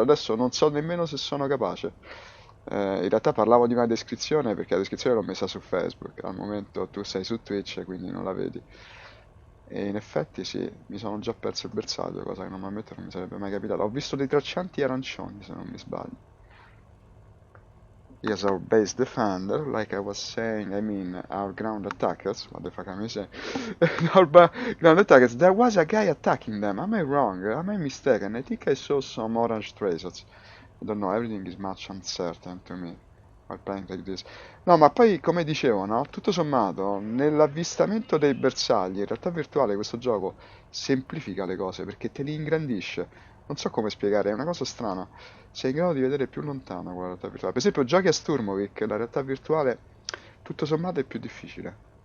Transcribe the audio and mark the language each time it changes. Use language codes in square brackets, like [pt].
[it] Adesso non so nemmeno se sono capace. In realtà parlavo di una descrizione perché la descrizione l'ho messa su Facebook. Al momento tu sei su Twitch, quindi non la vedi. E in effetti sì, mi sono già perso il bersaglio, cosa che normalmente non mi sarebbe mai capitata. Ho visto dei traccianti arancioni, se non mi sbaglio. [en] He is our base defender, like I was saying, I mean our ground attackers. What the fuck am I saying? Our ground attackers, there was a guy attacking them. Am I wrong? Am I mistaken? I think I saw some orange traces. I don't know, everything is much uncertain to me while playing like this. [it] No, ma poi, come dicevo, no? Tutto sommato, nell'avvistamento dei bersagli, in realtà virtuale questo gioco semplifica le cose perché te li ingrandisce. Non so come spiegare, è una cosa strana. Sei in grado di vedere più lontano con la realtà virtuale. Per esempio, giochi a Sturmovik, la realtà virtuale tutto sommato è più difficile.